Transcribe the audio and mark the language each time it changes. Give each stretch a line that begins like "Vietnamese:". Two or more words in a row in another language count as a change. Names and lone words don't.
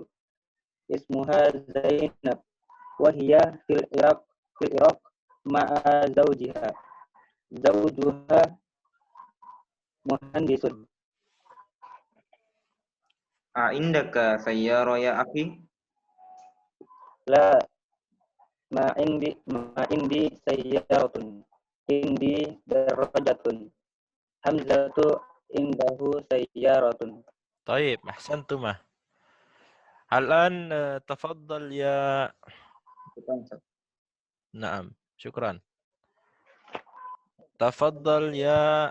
Arabic: اسمها زينب. وهي في العراق مع زوجها. زوجها مهندس. عندك سيارة يا أخي? لا ما عندي سيارة. عندي دراجة. حمزة عنده سيارة. طيب أحسنتما. الآن تفضل يا نعم شكرا. تفضل يا